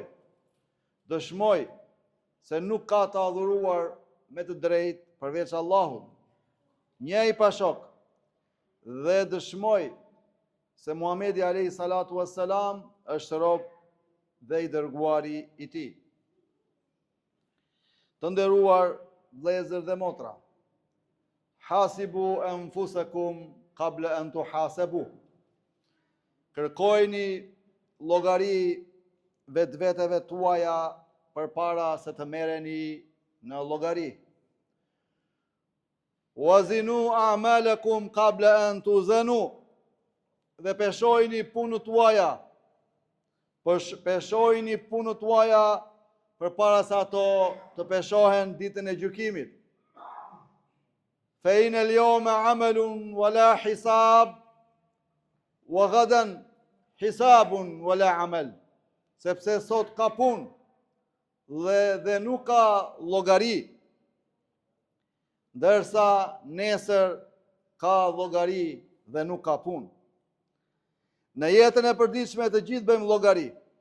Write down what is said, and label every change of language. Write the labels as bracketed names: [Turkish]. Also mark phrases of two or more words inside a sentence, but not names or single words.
[Albanian] Dëshmoj se nuk ka të adhuruar me të drejtë përveç Allahut, njëi pa shok, dhe dëshmoj se Muhamedi [Arabic] عليه الصلاة والسلام [Albanian] është rob dhe I dërguari I Tij. Të nderuar vëllezër dhe motra, [Arabic] حاسبوا أنفسكم قبل أن تحاسبوا. [Albanian] Kërkojini llogari vetëve tuaja përpara se të merreni në llogari. [Arabic] وزنوا أعمالكم قبل أن توزنوا. [Albanian] Dhe peshojini punët tuaja. Peshojini punët tuaja përpara se ato të peshohen ditën e gjykimit. [Arabic] فإن اليوم عمل ولا حساب وغدا حساب ولا عمل. [Albanian] Sepse sot ka punë dhe nuk ka llogari, ndërsa nesër ka llogari dhe nuk ka punë. Në jetën e përditshme të gjithë bëjmë llogari.